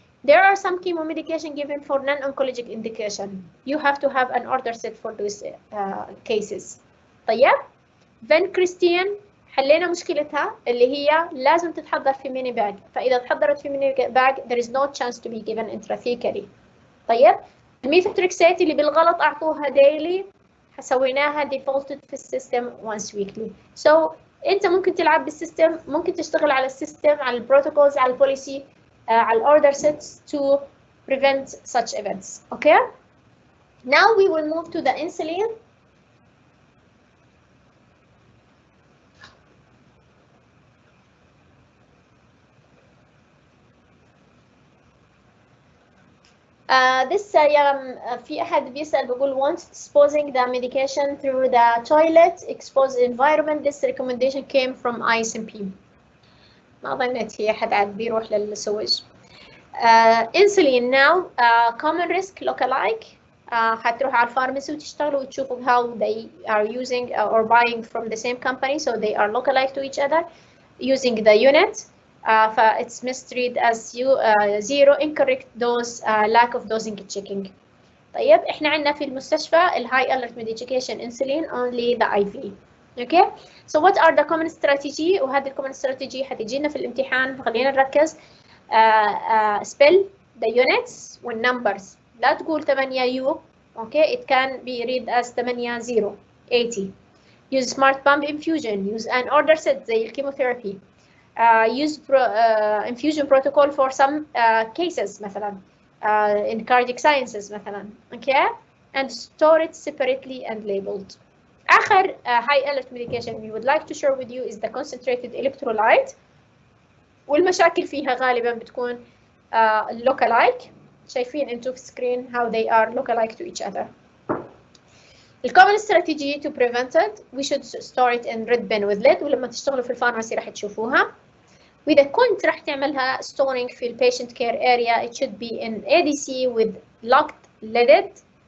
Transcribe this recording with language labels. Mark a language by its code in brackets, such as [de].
[en] There are some chemo medication given for non-oncologic indication. You have to have an order set for those cases. [ar] طيب فانكريستين حلينا مشكلتها اللي هي لازم تتحضر في ميني باج، فإذا تحضرت في ميني باج [en] there is no chance to be given intrathecally. [ar] طيب الميثوتريكسات اللي بالغلط أعطوها daily سويناها defaulted في السيستم once weekly. So أنت ممكن تلعب بالسيستم، ممكن تشتغل على السيستم، على البروتوكولز، على البوليسي، على الأوردر sets [en] to prevent such events. Okay. Now we will move to the insulin. This [ar] في أحد بيسأل بيقول [en] once disposing the medication through the toilet exposed environment, this recommendation came from ISMP. [ar] ما ظنيت هي أحد عاد بيروح للسويج. [en] Insulin now common risk lookalike. [ar] حتروح على الفارماسي وتشتغلوا وتشوفوا [en] how they are using or buying from the same company, so they are lookalike to each other using the unit. It's misread as zero, incorrect dose, lack of dosing checking. [ar] طيب احنا عندنا في المستشفى الهاي [en] alert medication insulin only the IV. okay. So what are the common strategy؟ [ar] وهذه ال [en] common strategy [ar] حتجينا في الامتحان، فخلينا نركز. [en] spell the units والnumbers. لا تقول 8U. okay. It can be read as 80 80. Use smart pump infusion. Use an order set [ar] زي الكيموثيرابي. [en] Use infusion protocol for some cases مثلا in cardiac sciences مثلا. okay. And store it separately and labeled. آخر high alert medication we would like to share with you is the concentrated electrolyte. [ar] والمشاكل فيها غالبا بتكون [en] lookalike. [ar] شايفين انتوا في [en] screen how they are lookalike to each other. The common strategy to prevent it, we should store it in red bin with lid، [ar] ولما تشتغلوا في الفارماسي راح تشوفوها. وإذا كنت راح تعملها [en] storing في patient care area, it should be in ADC with locked lidded.